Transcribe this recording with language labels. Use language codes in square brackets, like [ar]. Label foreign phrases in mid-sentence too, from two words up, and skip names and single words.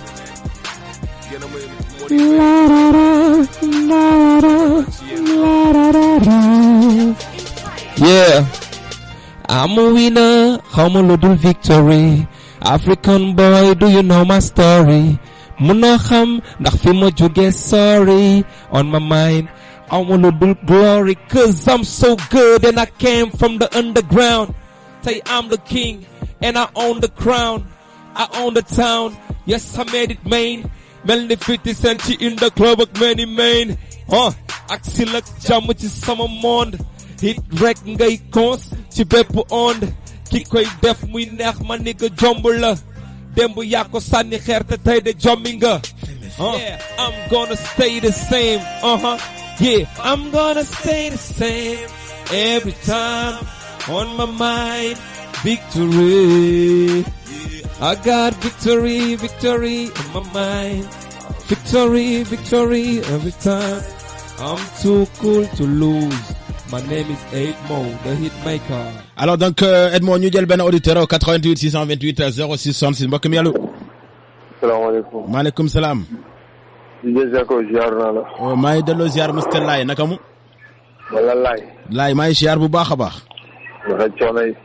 [en] Get them in La la la la la la la. Yeah. I'm a winner, I'm a little victory. African boy, do you know my story? [wo] Muno xam, ndax fi ma jóge sorry. [en] On my mind, I'm a little glory. Cause I'm so good and I came from the underground. Say I'm the king and I own the crown. I own the town, yes I made it main. [wo] Mel ni 50 Cent ci [en] in the club [wo] ak [en] many main. [wo] Ak sil ak jàmm ci sama monde. Hit rek ngay cons ci bépp onde. Ki koy def muy neex ma ni nga jomb la. Demb yaa ko sànni xeer te tey de jommi nga. [en] Yeah, I'm gonna stay the same. Yeah, I'm gonna stay the same. Every time on my mind, victory. I got victory, victory in my mind. Victory, victory every time. I'm too cool to lose. My name is Edmo, the Hitmaker. [fr] Alors donc [wo] Edmo ñu jël benn auditeur au 88 628 06 66 mbokk mi allo. salaamaaleykum. maaleykum salaam. DJ Jaco ziar naa la. maa ngi delloo ziar Mr Laye naka mu. wala Laye. Laye maa ngi ziar bu baax a baax. naka coono yi.